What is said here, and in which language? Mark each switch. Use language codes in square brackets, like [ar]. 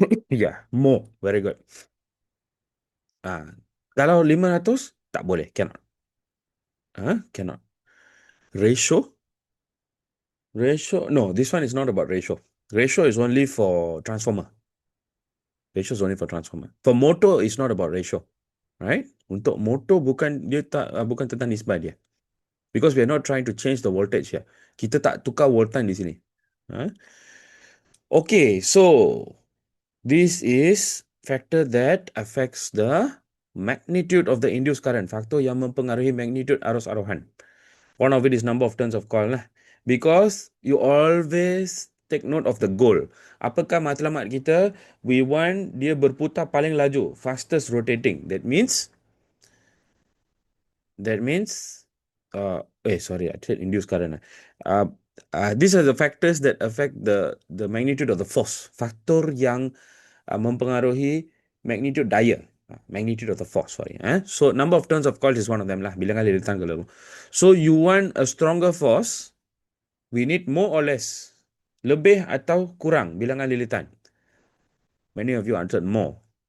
[en] Yeah, more. Very good. Ah, [ms] kalau 500, tak boleh. [en] Cannot. Cannot. Ratio? Ratio? No, this one is not about ratio. Ratio is only for transformer. Ratio is only for transformer. For motor, it's not about ratio. Right? [ms] Untuk motor bukan tentang nisbah dia. [en] Because we are not trying to change the voltage here. [ms] Kita tak tukar voltan di sini. [en] Huh? Okay, so this is factor that affects the magnitude of the induced current. [ms] Faktor yang mempengaruhi magnitude arus arohan. [en] One of it is number of turns of coil lah. Because you always take note of the goal. [ms] Apakah matlamat kita? [en] We want [ms] dia berputar paling laju, [en] fastest rotating. That means sorry, I said induced current. These are the factors that affect the magnitude of the force. [ms] Faktor yang mempengaruhi magnitude daya. [en] Magnitude of the force, sorry. So number of turns of coil is one of them lah. [ms] Bilangan lilitan kalau. [en] So you want a stronger force, we need more or less. [ms] Lebih atau kurang bilangan lilitan. [en] Many of you answered more.